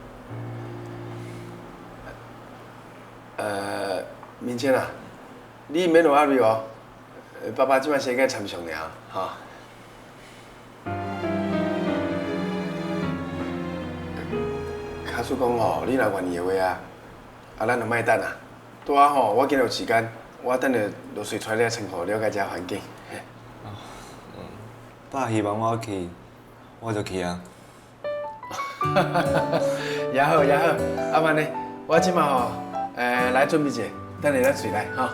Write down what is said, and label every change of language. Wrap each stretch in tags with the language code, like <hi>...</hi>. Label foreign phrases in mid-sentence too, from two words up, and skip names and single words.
<nan>明谦啊，你免有压力哦。爸爸即摆先甲参详尔，吼。假使讲吼，你若愿意的话咱就莫等啊。拄啊吼，我今日有时间，我等下就随带你来仓库了解一下环境。爸希望我去，我就去啊。也好也好，阿曼呢，我即马吼，来准备者， 等下咱随来哈。</nan>